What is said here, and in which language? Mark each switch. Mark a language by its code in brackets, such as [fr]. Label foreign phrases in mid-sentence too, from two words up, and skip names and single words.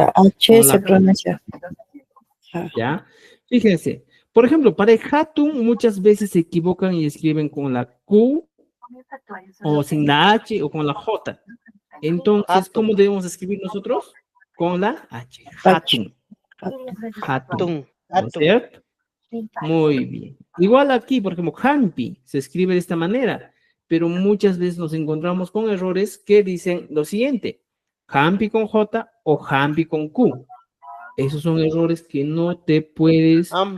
[es] Con la H Con se la- pronuncia. ¿Ya? Fíjense, Por ejemplo, para el hatun muchas veces se equivocan y escriben con la Q o sin la H o con la J. Entonces, ¿cómo debemos escribir nosotros? Con la H. [qu] Hatun. Hatun. [es] Atún, ¿No es atún. cierto? Muy bien. Igual aquí, por ejemplo, Hampi se escribe de esta manera, pero muchas veces nos encontramos con errores que dicen lo siguiente: Hampi con J o Hampi con Q. Esos son errores que no te puedes o